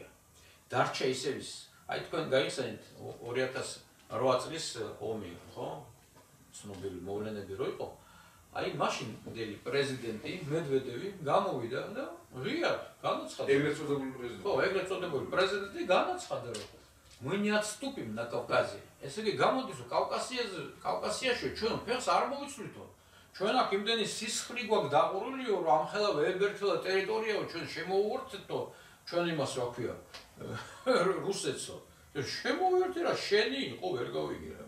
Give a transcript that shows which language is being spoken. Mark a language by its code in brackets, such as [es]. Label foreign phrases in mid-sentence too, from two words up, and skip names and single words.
[ka] დარჩა ისევის, აი თქვენ გაიხსენეთ 2008 წლის ომი, ხო? ცნობილი მოვლენები რო იყო, აი მაშინ მდელი პრეზიდენტი მედვედევი გამოვიდა და ღიად განაცხადა. ეგრეთ წოდებული პრეზიდენტი. ხო, ეგრეთ წოდებული პრეზიდენტი განაცხადა, რომ [ru] мы не отступим на Кавказе. [ka] ესე იგი გამოდის, რომ კავკასიაში ჩვენ ფეხს არ მოვიცვლითო. ჩვენ აქ იმდენი სისხლი გვაქვს დაყურულიო, რომ ამხელა ვებერთელა ტერიტორიაო ჩვენ შემოუერთდო, ჩვენ იმას რა ქვია, რუსეთსო. შემოვიერთე რა შენი იყო ვერ გავიგე რა.